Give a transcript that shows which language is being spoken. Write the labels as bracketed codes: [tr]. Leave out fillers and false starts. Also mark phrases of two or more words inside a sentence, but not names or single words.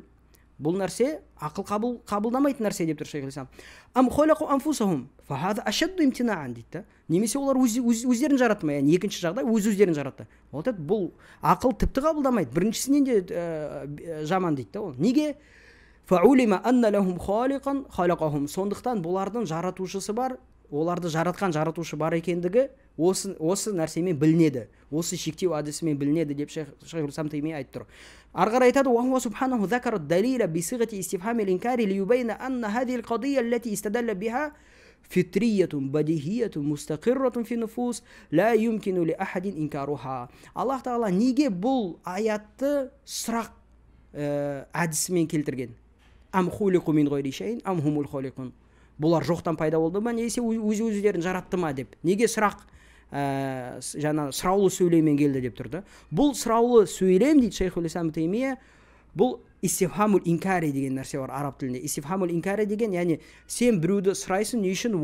[kk] Бұл нәрсе ақыл қабылдамайтын нәрсе деп тұр Шейхул-ислам. [ar] أم خلقوا أنفسهم فهذا أشد امتناعا дейді. [kk] Немесе олар өздерін жаратты ма? Яғни екінші жағдай өздерін жаратты. Бұл ақыл тіпті қабылдамайды. Біріншісінен де жаман дейді. Ол неге? [ar] فعلم أن لهم خالقا خلقهم. [kk] Сондықтан бұлардың жаратушысы бар, оларды жаратқан жаратушы бар екендігі осы нәрсемен білінеді, осы шектеу әдісімен білінеді деп Шейхул-ислам Таймия айтып тұр. Ары қарай айтады: [ar] وهو سبحانه ذكر الدليل بصيغة الاستفهام الإنكاري ليبين أن هذه القضية التي استدل بها فطرية بديهية مستقرة في النفوس لا يمكن لأحد إنكارها. [kk] Аллах тағала неге бұл аятты сұрақ әдісімен келтірген? [ar] أم خلقوا من غير شيء أم هم الخالقون. [kk] Бұлар жоқтан пайда болды ма, немесе өздерін жаратты ма деп. Неге сұрақ жаңа сұраулы сөйлеммен келді деп тұрды. Бұл сұраулы сөйлем дейді Шейхул-ислам Таймия. Бұл [ar] الاستفهام الإنكاري [kk] деген нәрсе бар араб тілінде. [ar] الاستفهام الإنكاري [kk] деген, яғни сен біреуді сұрайсың не үшін?